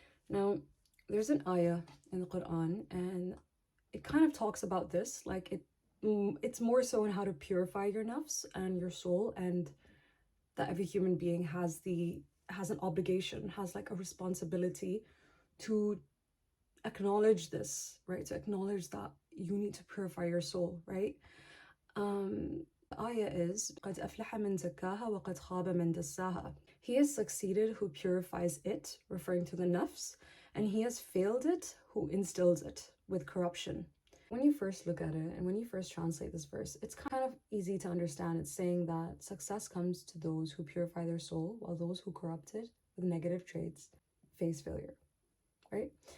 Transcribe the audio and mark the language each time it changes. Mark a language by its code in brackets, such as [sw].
[en] Now, there's an ayah in the Quran, and it kind of talks about this, like it's more so in how to purify your nafs and your soul and that every human being has an obligation, has like a responsibility to acknowledge this, right? To acknowledge that you need to purify your soul, right? The ayah is [ar] قَدْ أَفْلَحَ مَنْ زَكَّاهَا وَقَدْ خَابَ مَنْ دَسَّاهَا. [en] He has succeeded who purifies it, referring to the nafs, and he has failed it who instills it with corruption. When you first look at it and when you first translate this verse, it's kind of easy to understand. It's saying that success comes to those who purify their soul, while those who corrupt it with negative traits face failure, right?